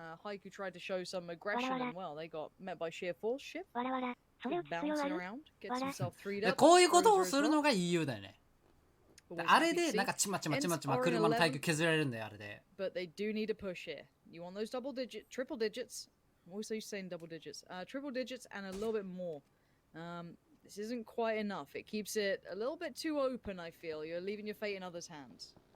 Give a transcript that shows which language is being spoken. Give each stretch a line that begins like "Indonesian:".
English: Haiku tried to show some aggression and well, they got met by sheer force. Shift. Bouncing around, gets himself 3'd up.
Japanese: こういうことをするのが EU だよね。あれでなんかちまちま車の体育削られるんだよあれで。
English: But they do need a push here. You want those triple digits. I'm always saying double digits. Triple digits and a little bit more. This isn't quite enough. It keeps it a little bit too open, I feel. You're leaving your fate in others' hands.